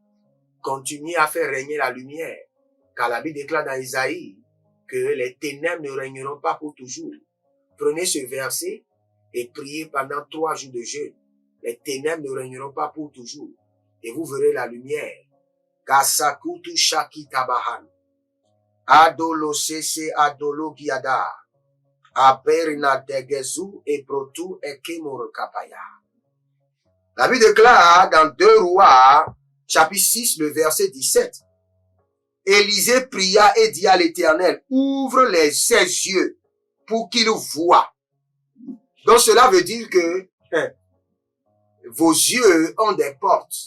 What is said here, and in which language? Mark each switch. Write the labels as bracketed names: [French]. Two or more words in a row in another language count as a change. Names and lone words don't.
[French] Continuez à faire régner la lumière. Car la Bible déclare dans Isaïe que les ténèbres ne régneront pas pour toujours. Prenez ce verset et priez pendant 3 jours de jeûne. Les ténèbres ne régneront pas pour toujours. Et vous verrez la lumière. Kasakutu shaki tabahan. Adolo sese adolo giada. Aperina degezu et protu ekemor kapaya. La Bible déclare dans 2 Rois, chapitre 6, le verset 17. Élisée pria et dit à l'Éternel, ouvre ses yeux pour qu'il voie. Donc cela veut dire que vos yeux ont des portes.